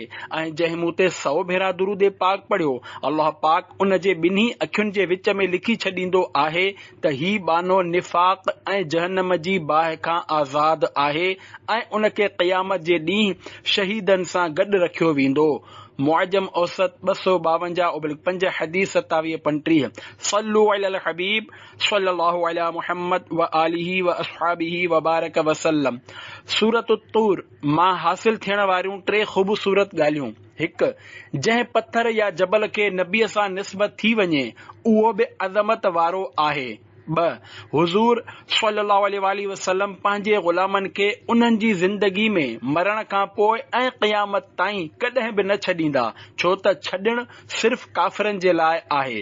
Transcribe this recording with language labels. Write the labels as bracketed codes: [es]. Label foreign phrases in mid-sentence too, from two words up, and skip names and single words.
[sd] ऐं जंहिं मूं ते 100 भेरा दुरूद पाक पढ़ियो, अल्लाह पाक उन जे ॿिन्ही अखियुनि जे विच में लिखी छॾींदो आहे त ही बानो निफ़ाक़ ऐं जहन्नम जी बाहि खां आज़ाद आहे ऐं उन खे क़यामत जे ॾींहुं शहीदनि सां गॾु रखियो वेंदो। मुअज्जम औसत 252/5 हदीस 2735। [ar] صلوا على الحبيب صلى الله على محمد وآله وأصحابه وبارك وسلم. [sd] सूरत तूर मां हासिल थियण वारियूं 3 ख़ूबसूरत ॻाल्हियूं। 1, जंहिं पत्थर या जबल खे नबीअ सां निस्बत थी वञे उहो बि अज़मत वारो आहे। 2, हुज़ूर [ar] صلى الله عليه وسلم [sd] पंहिंजे ग़ुलामनि खे उन्हनि जी ज़िंदगी में मरण खां पोइ ऐं क़यामत ताईं कॾहिं बि न छॾींदा, छो त छॾणु सिर्फ़ काफ़िरनि जे लाइ आहे।